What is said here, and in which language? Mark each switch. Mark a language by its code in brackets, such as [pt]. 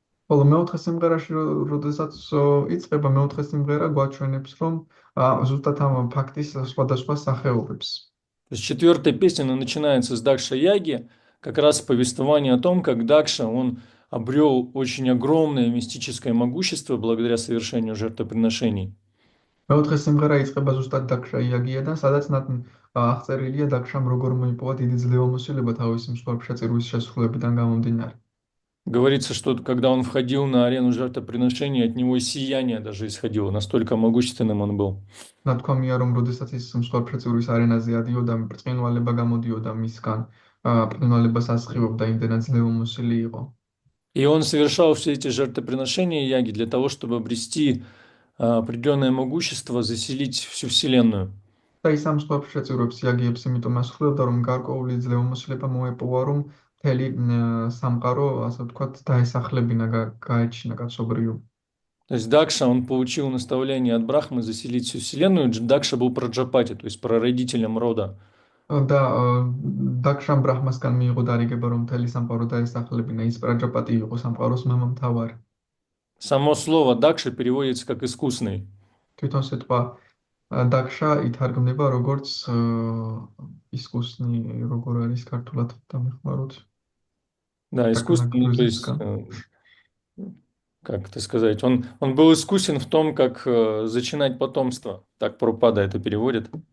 [ka] ხოლო მეოთხე სიმღერაში, როდესაც იწყება მეოთხე სიმღერა, გვაჩვენებს, რომ ზუსტად ამ ფაქტის სხვადასხვა სახეობებს. [ru] То есть четвертая песня, она начинается с Дакша Яги, как раз повествование о том, как Дакша, он обрел очень огромное мистическое могущество благодаря совершению жертвоприношений. [ka] მეოთხე სიმღერა იწყება ზუსტად დაქშა იაგიედან, სადაც აღწერილია დაქშამ როგორ მოიპოვა დიდი ძლევამოსილება თავისი მსხვერპლშეწირვის შესრულებიდან გამომდინარე. [ru] Говорится, что когда он входил на арену жертвоприношений, от него сияние даже исходило, настолько могущественным он был. [ka] ნათქვამია, რომ როდესაც ის მსხვერპლშეწირვის არენაზე ადიოდა, ბრწყინვალება გამოდიოდა მისგან, ბრწყინვალებას ასხივობდა, იმდენად ძლევამოსილი იყო. [ru] И он совершал все эти жертвоприношения яги для того, чтобы обрести определенное могущество, заселить всю Вселенную. [ka] და ის ამ მსხვერპლშეწირვებს იაგიებს იმიტომ ასრულებდა, რომ გარკვეული ძლევამოსილება მოეპოვა, რომ მთელი სამყარო, ასე ვთქვათ, დაესახლებინა, გაეჩინა კაცობრიობა. [ru] То есть Дакша, он получил наставление от Брахмы заселить всю Вселенную. Дакша был праджапати, то есть прародителем рода. [ka] და დაქშამ ბრაჰმასგან მიიღო დარიგება, რომ მთელი სამყარო დაესახლებინა, ის პრაჯაპატი იყო სამყაროს მამამთავარი. [ru] Само слово Дакша переводится как искусный. [ka] თვითონ სიტყვა დაქშა ითარგმნება როგორც искусный, როგორ არის ქართულად დამეხმაროთ. [ru] Да, искусственный, то есть, как это сказать, он был искусен в том, как зачинать потомство. Так Прабхупада это переводит.